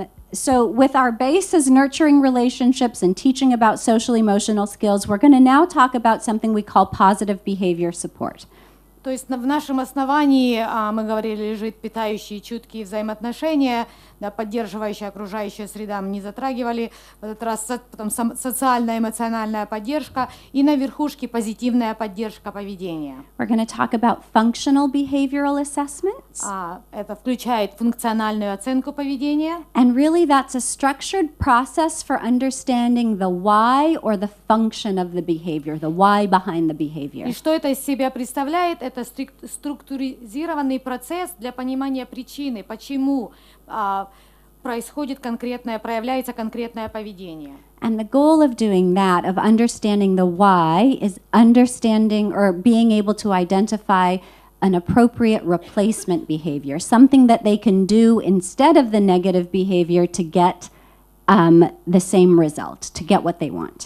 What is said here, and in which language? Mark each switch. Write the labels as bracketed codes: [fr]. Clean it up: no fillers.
[en] So with our base as nurturing relationships and teaching about social emotional skills, we're going to now talk about something we call positive behavior support. [ru] То есть в нашем основании, мы говорили, лежит питающие чуткие взаимоотношения, да, поддерживающая окружающая среда, мы не затрагивали, в этот раз потом социальная эмоциональная поддержка и на верхушке позитивная поддержка поведения. [en] We're going to talk about functional behavioral assessments. [ru] Это включает функциональную оценку поведения. [en] And really that's a structured process for understanding the why or the function of the behavior, the why behind the behavior. [ru] И что это из себя представляет? Это структуризированный процесс для понимания причины, почему проявляется конкретное поведение. [en] And the goal of doing that, of understanding the why, is understanding or being able to identify an appropriate replacement behavior, something that they can do instead of the negative behavior to get the same result, to get what they want.